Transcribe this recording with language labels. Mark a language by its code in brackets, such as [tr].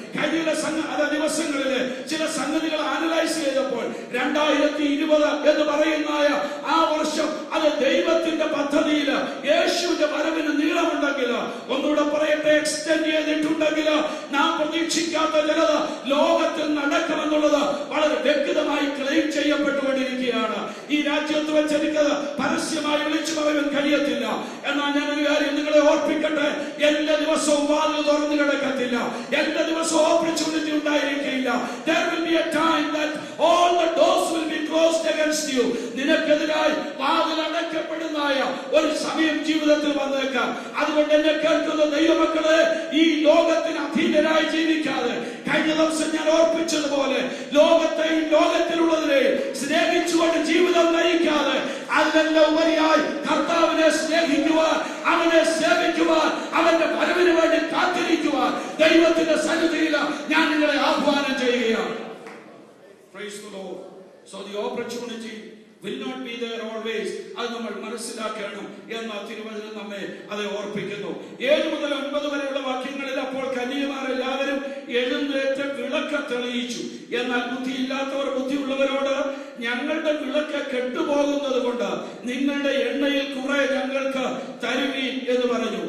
[ml] കഴിഞ്ഞ ദിവസങ്ങളിലെ ചില സംഗതികൾ അനലൈസ് ചെയ്തപ്പോൾ 2020 എന്ന് പറയുന്ന ആ വർഷം അത് ദൈവത്തിന്റെ പദ്ധതിയിൽ യേശുവിന്റെ വരവിന് നീളമുണ്ടെങ്കിൽ, ഒന്നുകൂടെ പറയട്ടെ, എക്സ്റ്റെൻഡ് ചെയ്തിട്ടുണ്ടെങ്കിൽ നാം പ്രതീക്ഷിക്കാത്ത ചിലത് ലോകത്തിൽ നടക്കുമെന്നുള്ളത് വളരെ വ്യക്തമായി ക്ലെയിം ചെയ്യപ്പെട്ടുകൊണ്ടിരിക്കുകയാണ്. ഈ രാജ്യത്ത് വെച്ച് എനിക്കത് പരസ്യമായി വിളിച്ചു പറയാൻ കഴിയത്തില്ല. എന്നാൽ ഞാൻ ഒരു കാര്യം നിങ്ങളെ ഓർപ്പിക്കട്ടെ, എല്ലാ ദിവസവും വാതിൽ തുറന്നു കിടക്കത്തില്ല, എല്ലാ ദിവസവും ഓപ്പർച്യൂണിറ്റി ഉണ്ടായിരിക്കില്ല. [en] There will be a time that all the doors will be closed against you. [ml] നിനക്കെതിരായി വാതിൽ അടയ്ക്കപ്പെടുന്ന ഒരു സമയം ജീവിതത്തിൽ വന്നേക്കാം. അതുകൊണ്ട് എന്നെ കേൾക്കുന്ന ദൈവമക്കളെ, ഈ ലോകത്തിന് അധീനരായി ജീവിക്കാതെ, കഴിഞ്ഞ ദിവസം ഞാൻ ഓർപ്പിച്ചതുപോലെ ലോകത്തെയും ലോകത്തിലുള്ളതിനെയും സ്നേഹിച്ചുകൊണ്ട് ജീവിതം നയിക്കാതെ, അതിനെല്ലാം ഉപരിയായി കർത്താവിനെ സ്നേഹിക്കുവാൻ, അവനെ സേവിക്കുവാൻ, അവന്റെ വരവിന് വേണ്ടി കാത്തിരിക്കുവാൻ ദൈവത്തിന്റെ സന്നിധിയിൽ ഞാൻ നിങ്ങളെ ആഹ്വാനം ചെയ്യുകയാണ്. [en] Praise the Lord. So the opportunity will not be there always. [ml] അത് നമ്മൾ മനസ്സിലാക്കണം എന്ന തിരുവചനം നമ്മെ അത് ഓർപ്പിക്കുന്നു. 7 മുതൽ 9 വരെയുള്ള വാക്യങ്ങളിൽ, അപ്പോൾ കന്യകമാർ എല്ലാവരും എഴുന്നേറ്റ് വിളക്ക് തെളിയിച്ചു. എന്നാൽ ബുദ്ധിയില്ലാത്തവർ ബുദ്ധിയുള്ളവരോട്, ഞങ്ങളുടെ വിളക്ക് കെട്ടുപോകുന്നത് കൊണ്ട് നിങ്ങളുടെ എണ്ണയിൽ കുറെ ഞങ്ങൾക്ക് തരുവീൻ എന്ന് പറഞ്ഞു.